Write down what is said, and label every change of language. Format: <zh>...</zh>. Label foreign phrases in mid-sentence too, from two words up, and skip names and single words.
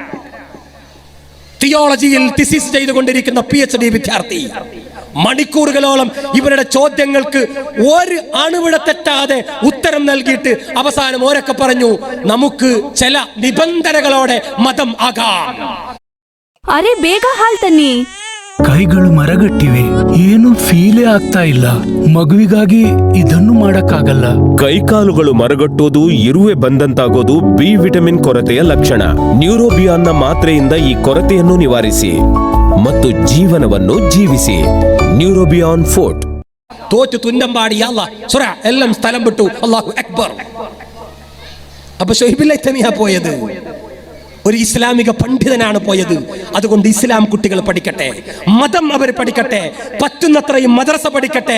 <ml>തിയോളജിയിൽ തിസിസ് ചെയ്തുകൊണ്ടിരിക്കുന്ന PhD വിദ്യാർത്ഥി. മണിക്കൂറുകളോളം ഇവരുടെ ചോദ്യങ്ങൾക്ക് ഒരു അണുവിട തെറ്റാതെ ഉത്തരം നൽകിയിട്ട് അവസാനം ഓരൊക്കെ പറഞ്ഞു നമുക്ക് ചില നിബന്ധനകളോടെ മതം ആകാം.</ml> <kn>ಅರೆ ಬೇಗ ಹಾಲ್ ತನ್ನಿ. ಕೈಗಳು ಮರಗಟ್ಟಿವೆ, ಏನು ಫೀಲೇ ಆಗ್ತಾ ಇಲ್ಲ. ಮಗುವಿಗಾಗಿ ಇದನ್ನು ಮಾಡಕ್ಕಾಗಲ್ಲ. ಕೈಕಾಲುಗಳು ಮರಗಟ್ಟೋದು, ಇರುವೆ ಬಂದಂತಾಗೋದು ಬಿ ವಿಟಮಿನ್ ಕೊರತೆಯ ಲಕ್ಷಣ. ನ್ಯೂರೋಬಿಯಾನ್ನ ಮಾತ್ರೆಯಿಂದ ಈ ಕೊರತೆಯನ್ನು ನಿವಾರಿಸಿ ಮತ್ತು ಜೀವನವನ್ನು ಜೀವಿಸಿ.</kn> <ml>ന്യൂറോബിയോൺ ഫോർട്ട്. തോറ്റു തുന്നമ്പാടി എല്ലാം സ്ഥലം വിട്ടു.</ml> <ar>الله أكبر.</ar> <ml>അപ്പൊ ശുഐബുൽ ലൈതമിയാ പോയത്, ഒരു ഇസ്ലാമിക പണ്ഡിതനാണ് പോയത്. അതുകൊണ്ട് ഇസ്ലാം കുട്ടികൾ പഠിക്കട്ടെ, മതം അവർ പഠിക്കട്ടെ, പറ്റുന്നത്രയും മദ്രസ പഠിക്കട്ടെ.</ml>